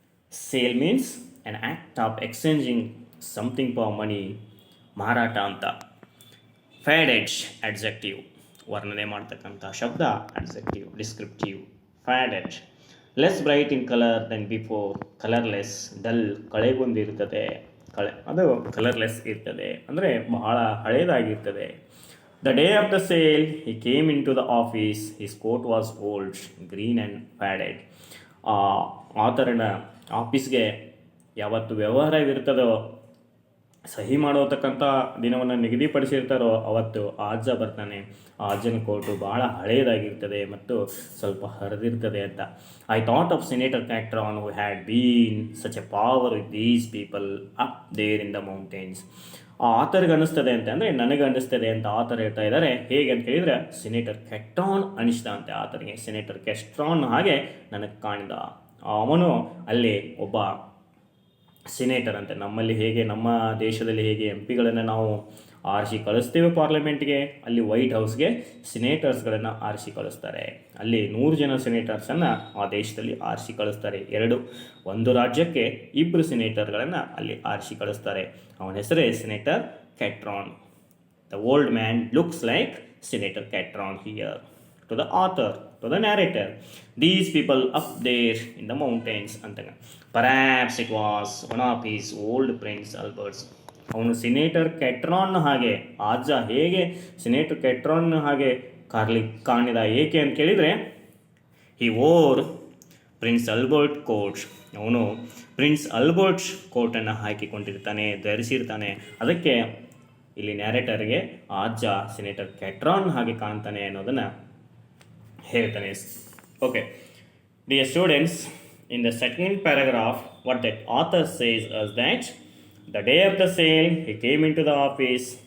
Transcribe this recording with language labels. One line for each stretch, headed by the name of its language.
English: Sale means an act of exchanging something for money.
Kannada: ಮಾರಾಟ ಅಂತ.
English: Faded adjective,
Kannada: ವರ್ಣನೆ ಮಾಡ್ತಕ್ಕಂಥ ಶಬ್ದ
English: adjective, descriptive. Faded, less bright in color than before. Colorless, dull,
Kannada: ಕಳೆಗೊಂದಿರ್ತದೆ. ಅದು colourless ಇರ್ತದೆ, ಅಂದರೆ ಬಹಳ ಹಳೇದಾಗಿರ್ತದೆ.
English: The day of the sale, he came into the office. His coat was old, green and faded.
Kannada: ಆತರನ ಆಫೀಸ್ಗೆ ಯಾವತ್ತು ವ್ಯವಹಾರವಿರ್ತದೋ, ಸಹಿ ಮಾಡೋತಕ್ಕಂಥ ದಿನವನ್ನು ನಿಗದಿಪಡಿಸಿರ್ತಾರೋ ಅವತ್ತು ಆ ಅಜ್ಜ ಬರ್ತಾನೆ. ಆ ಅಜ್ಜನ ಕೋಟು ಭಾಳ ಹಳೆಯದಾಗಿರ್ತದೆ ಮತ್ತು ಸ್ವಲ್ಪ ಹರಿದಿರ್ತದೆ ಅಂತ.
English: I thought of senator Catron who had been such a power with these people up there in the mountains.
Kannada: ಆ ಆತರಿಗೆ ಅನ್ನಿಸ್ತದೆ ಅಂತ ಅಂದರೆ ನನಗೆ ಅನ್ನಿಸ್ತದೆ ಅಂತ ಆತರು ಹೇಳ್ತಾ ಇದ್ದಾರೆ. ಹೇಗೆ ಅಂತ ಹೇಳಿದರೆ, ಸೆನೇಟರ್ ಕ್ಯಾಟ್ರಾನ್ ಅನಿಸ್ದ ಅಂತೆ ಆತನಿಗೆ. ಸೆನೇಟರ್ ಕ್ಯಾಟ್ರಾನ್ ಹಾಗೆ ನನಗೆ ಕಾಣಿದ. ಅವನು ಅಲ್ಲಿ ಒಬ್ಬ ಸಿನೇಟರ್ ಅಂತೆ. ನಮ್ಮಲ್ಲಿ ಹೇಗೆ, ನಮ್ಮ ದೇಶದಲ್ಲಿ ಹೇಗೆ ಎಂ ಪಿಗಳನ್ನು ನಾವು ಆರಿಸಿ ಕಳಿಸ್ತೇವೆ ಪಾರ್ಲಿಮೆಂಟ್ಗೆ, ಅಲ್ಲಿ ವೈಟ್ ಹೌಸ್ಗೆ ಸಿನೇಟರ್ಸ್ಗಳನ್ನು ಆರಿಸಿ ಕಳಿಸ್ತಾರೆ. ಅಲ್ಲಿ 100 ಜನ ಸಿನೇಟರ್ಸನ್ನು ಆ ದೇಶದಲ್ಲಿ ಆರಿಸಿ ಕಳಿಸ್ತಾರೆ. ಒಂದು ರಾಜ್ಯಕ್ಕೆ 2 ಸಿನೇಟರ್ಗಳನ್ನು ಅಲ್ಲಿ ಆರಿಸಿ ಕಳಿಸ್ತಾರೆ. ಅವನ ಹೆಸರೇ
English: Senator Catron. The old man looks like senator Catron here. to the author, to the narrator. These people up there in the mountains ಅಂತ. Perhaps it was one of his old Prince Albert's.
Kannada: ಅವನು ಸಿನೇಟರ್ ಕೆಟ್ರಾನ್ ಹಾಗೆ, ಅಜ್ಜ ಹೇಗೆ ಸಿನೇಟರ್ ಕೆಟ್ರಾನ್ ಹಾಗೆ ಕಾಣಿದ ಏಕೆ ಅಂತ ಕೇಳಿದರೆ,
English: He wore Prince Albert coat.
Kannada: ಅವನು ಪ್ರಿನ್ಸ್ ಅಲ್ಬರ್ಟ್ ಕೋಟನ್ನು ಹಾಕಿಕೊಂಡಿರ್ತಾನೆ, ಧರಿಸಿರ್ತಾನೆ. ಅದಕ್ಕೆ ಇಲ್ಲಿ ನ್ಯಾರೇಟರ್ಗೆ ಅಜ್ಜ ಸಿನೇಟರ್ ಕೆಟ್ರಾನ್ ಹಾಗೆ ಕಾಣ್ತಾನೆ ಅನ್ನೋದನ್ನು ಹೇಳ್ತಾನೆ.
English: Okay dear students, in the second paragraph, what that author says is that the day of the sale, he came into the office.